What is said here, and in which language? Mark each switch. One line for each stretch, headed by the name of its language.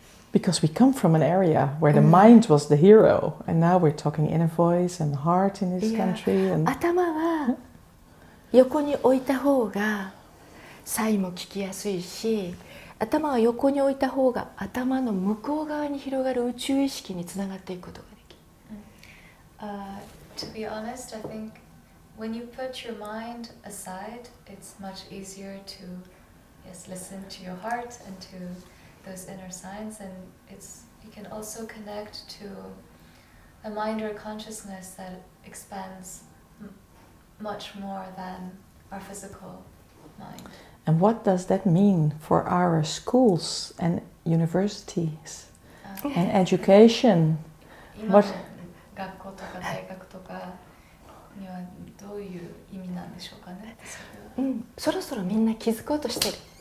English: Because we come from an area where the mind was the hero, and now we're talking inner voice and heart in this country. And
Japanese: 頭は横に置いた方がサインも聞きやすいし、頭は横に置いた方が頭の向こう側に広がる宇宙意識につながっていくことができる。
English: To be honest, I think when you put your mind aside, it's much easier to listen to your heart and to those inner signs, and you can also connect to a mind or consciousness that expands much more than our physical mind. And what does that mean for our schools and universities and education?
Japanese: 今の学校とか大学とかにはどういう意味なんでしょうかね。そろそろみんな気づこうとしてる。